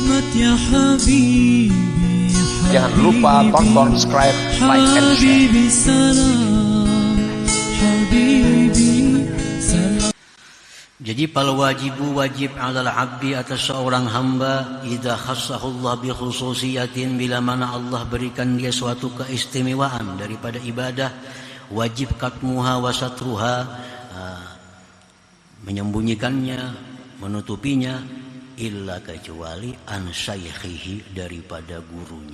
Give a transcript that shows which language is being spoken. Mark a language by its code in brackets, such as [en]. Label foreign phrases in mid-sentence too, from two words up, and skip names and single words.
[ar] يا حبيبي [id] Jangan lupa tonton, subscribe, [en] like, and share. [ar] حبيبي سلام حبيبي سلام. Jadi فالواجب واجب على العبد [id] atas seorang hamba [ar] إذا خصه الله بخصوصية, [id] bila mana Allah berikan dia suatu keistimewaan daripada ibadah, [ar] واجب كتمها وسترها, [id] menyembunyikannya, menutupinya, illa kecuali [ar] عن شيخه, [id] daripada gurunya.